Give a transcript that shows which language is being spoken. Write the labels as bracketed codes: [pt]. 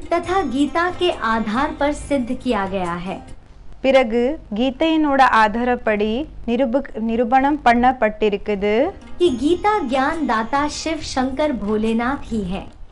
[hi] तथा गीता के आधार पर सिद्ध किया गया है. [ta] பிறகு கீதையினோட ஆதாரப்படி நிரூபணம் பண்ணப்பட்டிருக்குது. [hi] कि गीता ज्ञान दाता शिव शंकर भोलेनाथ ही है.